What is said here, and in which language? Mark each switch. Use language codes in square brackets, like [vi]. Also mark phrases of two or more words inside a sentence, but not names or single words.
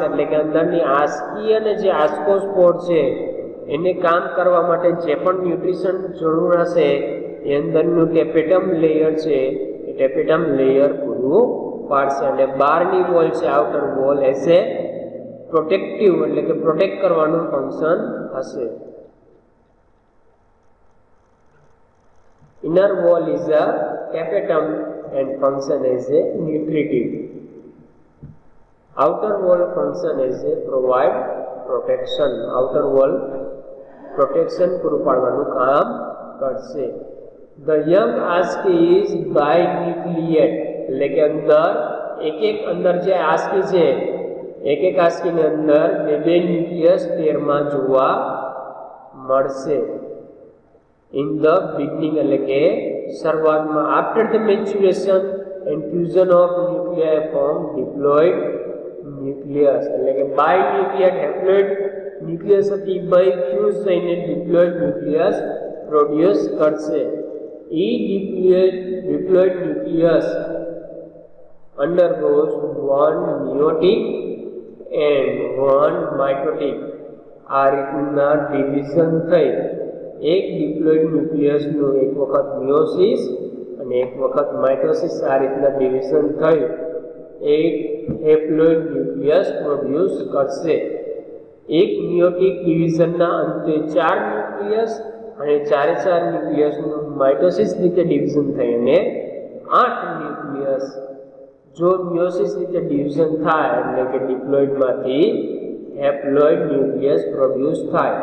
[gu] એટલે કે અંદરની આસ્કી અને જે આસ્કોસ્પોર છે એને કામ કરવા માટે જે પણ ન્યુટ્રિશન જરૂર હશે એ અંદરનું [en] tapetum layer [gu] છે એ [en] tapetum layer [gu] પૂરું પાડશે. અને બહારની વોલ છે [en] outer wall as a protective [gu] એટલે કે પ્રોટેક્ટ કરવાનું ફંક્શન હશે. [en] Inner wall is a tapetum and function as a nutritive. Outer wall function as a provide protection. Outer wall protection [gu] પૂરું પાડવાનું કામ કરશે. [en] The young asci is binucleate [gu] એટલે કે અંદર એક અંદર જે આસ્કી છે એક આસ્કીની અંદર બે ન્યુક્લિયસ પેરમાં જોવા મળશે. [en] In the beginning [gu] એટલે કે શરૂઆતમાં [en] after the maturation and fusion of nuclei form diploid nucleus [gu] એટલે કે [en] binucleate haploid nucleus હતી by fuse થઈને diploid nucleus produce કરશે. E diploid nucleus undergoes one meiotic and one mitotic. [gu] આ રીતના ડિવિઝન થઈ એક ડિપ્લોઇડ ન્યુક્લિયસનું એક વખત મિયોસિસ અને એક વખત માઇટોસિસ આ રીતના ડિવિઝન થઈ એક હેપ્લોઇડ ન્યુક્લિયસ પ્રોડ્યુસ કરશે. એક મિયોટિક ડિવિઝનના અંતે 4 ન્યુક્લિયસ અને 4 ન્યુક્લિયસનું માઇટોસિસ રીતે ડિવિઝન થઈ અને 8 ન્યુક્લિયસ જો મિયોસિસ રીતે ડિવિઝન થાય એટલે કે ડિપ્લોઇડમાંથી હેપ્લોઇડ ન્યુક્લિયસ પ્રોડ્યુસ થાય.